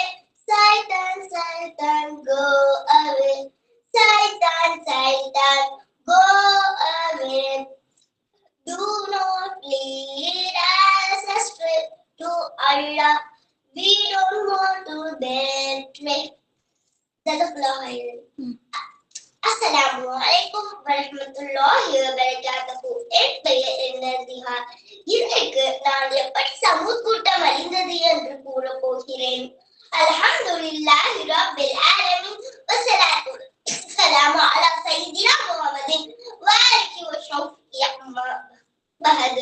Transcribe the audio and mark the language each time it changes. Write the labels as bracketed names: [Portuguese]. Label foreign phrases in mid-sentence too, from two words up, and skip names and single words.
[English] Satan, Satan, go away. Satan, Satan, go away. Do not lead us astray to Allah. We don't want to betray. [Arabic] السلام عليكم ورحمة الله وبركاته. [Tamil] என் பெயர் என்னதிகா. இன்னைக்கு நான் எப்படி சமூக கூட்டம் அழிந்தது என்று கூற போகிறேன். [Arabic] الحمد لله رب العالمين والصلاة والسلام على سيدنا محمد وآله وصحبه أما بعد.